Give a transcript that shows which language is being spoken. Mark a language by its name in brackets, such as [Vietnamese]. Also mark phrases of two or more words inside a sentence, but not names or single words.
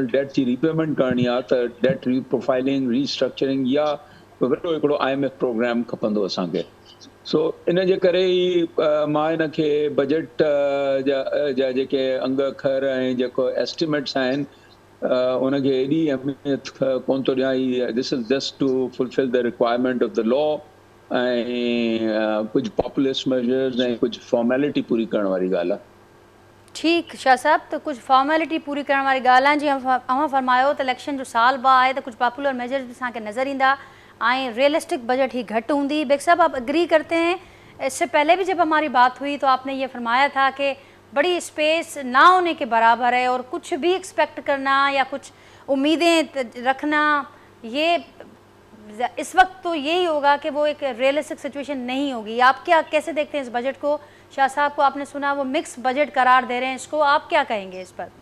[Sindhi] डेट जी रीपेमेंट करणी आहे त [English] debt reprofiling restructuring [Sindhi] या वॾो हिकिड़ो IMF प्रोग्राम खपंदो असांखे सो इन जे करे ई मां इन खे बजट जा जेके अंग अखर ऐं जेको एस्टिमेट्स आहिनि उनखे एॾी अहमियत कोन थो ॾियां [English] this is just to fulfill the requirement of the law [Sindhi] ऐं कुझु [English] populist measures [Sindhi] ऐं कुझु फॉर्मेलिटी पूरी करण वारी ॻाल्हि आहे ठीक शाह साहब [Urdu] تو کچھ [Sindhi] फॉर्मेलिटी पूरी करण वारी ॻाल्हि आहे जीअं अव्हां फरमायो त इलेक्शन जो साल बि आहे त कुछ [English] popular measures [Sindhi] भी असांखे नज़र ईंदा आए [English] realistic budget [Urdu] ہی گھٹ ہوں گی بیگ صاحب آپ ایگری کرتے ہیں اس سے پہلے بھی جب ہماری بات ہوئی تو آپ نے یہ فرمایا تھا کہ بڑی اسپیس نہ ہونے کے برابر ہے اور کچھ بھی ایکسپیکٹ کرنا یا کچھ امیدیں رکھنا یہ اس وقت تو یہی ہوگا کہ وہ ایک [English] realistic situation [Urdu] نہیں ہوگی آپ کیا کیسے دیکھتے ہیں اس بجٹ کو شاہ صاحب کو آپ نے سنا وہ [English] mixed budget [Urdu] قرار دے رہے ہیں اس کو آپ کیا کہیں گے اس پر